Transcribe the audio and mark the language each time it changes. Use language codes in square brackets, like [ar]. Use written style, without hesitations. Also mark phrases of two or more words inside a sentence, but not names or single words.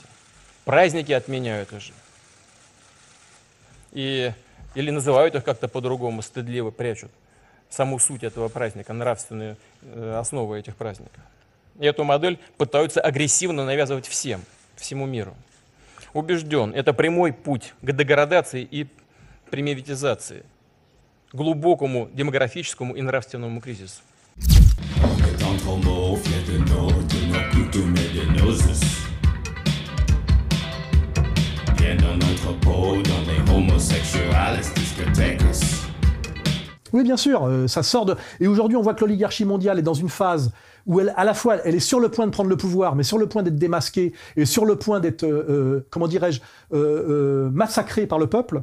[ru] Праздники отменяют уже. Или называют их как-то по-другому, стыдливо прячут саму суть этого праздника, нравственную основу этих праздников. И эту модель пытаются агрессивно навязывать всему миру. Убежден, это прямой путь к деградации и примитивизации, глубокому демографическому и нравственному кризису. [fr] Oui, bien sûr, ça sort de... Et aujourd'hui, on voit que l'oligarchie mondiale est dans une phase où elle, à la fois, elle est sur le point de prendre le pouvoir, mais sur le point d'être démasquée et sur le point d'être, comment dirais-je, massacrée par le peuple.